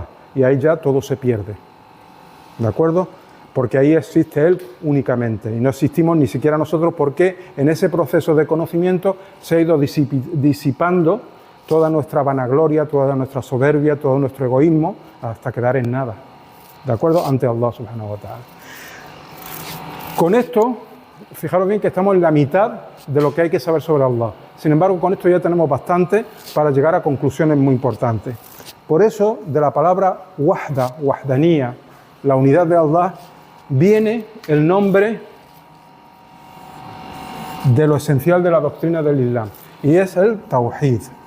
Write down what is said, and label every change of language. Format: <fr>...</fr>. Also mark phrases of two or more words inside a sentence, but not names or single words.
<es>Y ahí ya todo se pierde. ¿De acuerdo? Porque ahí existe Él únicamente. Y no existimos ni siquiera nosotros porque en ese proceso de conocimiento se ha ido disipando toda nuestra vanagloria, toda nuestra soberbia, todo nuestro egoísmo, hasta quedar en nada. ¿De acuerdo?</es> <ar>Ante الله سبحانه وتعالى.</ar> <es>Con esto, fijaros bien que estamos en la mitad de lo que hay que saber sobre Allah. Sin embargo, con esto ya tenemos bastante para llegar a conclusiones muy importantes. Por eso, de la palabra wahda, wahdanía, la unidad de Allah, viene el nombre de lo esencial de la doctrina del Islam, y es el Tawhid.</es>